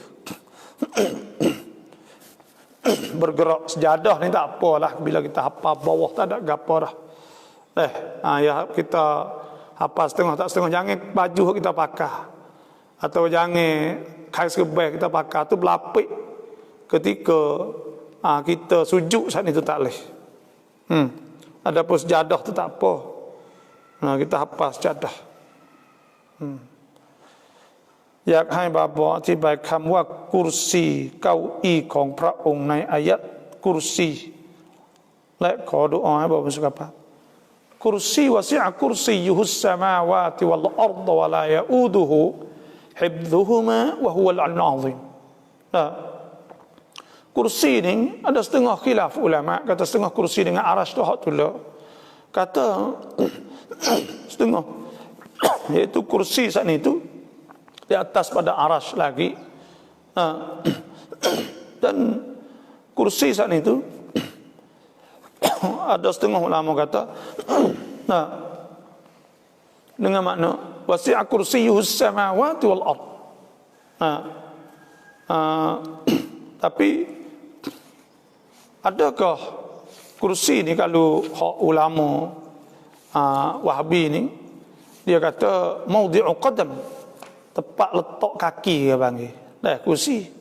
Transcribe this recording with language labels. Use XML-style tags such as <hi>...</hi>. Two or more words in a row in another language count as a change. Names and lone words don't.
<ms>bergerak sejadah ni tak apalah bila kita hapa bawah tak ada gapo dah ya kita hapa setengah tak setengah jangan baju kita pakai atau jangan kain serbay kita pakai tu berlapik ketika kita sujud saat itu tak boleh adapun sejadah tu tak apa kita hapa sejadah</ms> <th>อยากให้บาบอกอธิบายคำว่ากุรซีเก้าอี้ของพระองค์ในอายะห์กุรซีและขอดุอาให้บาเป็นสุขภาพกุรซี</th> <ar>وسع كرسيه السماوات والأرض ولا يؤوده حفظهما وهو العلي العظيم</ar> <ms>kursi ni ada setengah khilaf ulama kata setengah kursi dengan arasy tu hak tu lah kata setengah iaitu kursi saat ni tu di atas pada arasy lagi dan kursi saat itu ada setengah ulama kata dengan makna</ms> <ar>وسع كرسيه السماوات والأرض</ar> <ms>tapi adakah kursi ni kalau hak ulama Wahabi ni dia kata</ms> <ar>موضع قدم</ar> <ms>tempat letak kaki dia panggil dah kursi</ms>